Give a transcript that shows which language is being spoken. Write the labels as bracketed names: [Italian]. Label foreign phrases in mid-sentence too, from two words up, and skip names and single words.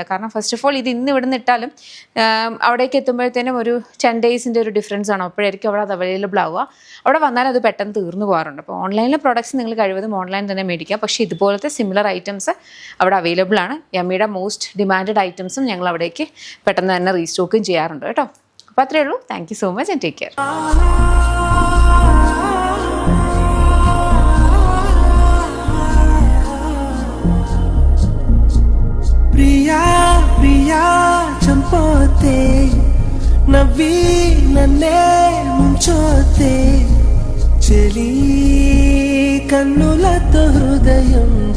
[Malayalam] കാരണം [English] first of all [Malayalam] ഇത് ഇന്ന് ഇവിടെ നിന്ന് ഇട്ടാലും അവിടേക്ക് എത്തുമ്പോഴത്തേനും ഒരു 10 ഡേയ്സിൻ്റെ ഒരു ഡിഫറൻസ് ആണ്. അപ്പോഴായിരിക്കും അവിടെ അത് അവൈലബിൾ ആവുക. അവിടെ വന്നാൽ അത് പെട്ടെന്ന് തീർന്നു പോകാറുണ്ട്. അപ്പോൾ ഓൺലൈനിലെ പ്രോഡക്ട്സ് നിങ്ങൾ കഴിവതും ഓൺലൈൻ തന്നെ മേടിക്കുക. പക്ഷേ ഇതുപോലത്തെ [English] similar items [Malayalam] അവിടെ അവൈലബിൾ ആണ്. യമ്മിയുടെ [English] most demanded [Malayalam] ഐറ്റംസും ഞങ്ങൾ അവിടേക്ക് പെട്ടെന്ന് തന്നെ റീസ്റ്റോക്കും ചെയ്യാറുണ്ട് കേട്ടോ. അപ്പോൾ അത്രയേ ഉള്ളൂ. [English] Thank you so much and take care. [Telugu] ప్రియా ప్రియా చంపోతే నవ్వి నన్నే ముంచోతే చెలి కన్నులతో హృదయం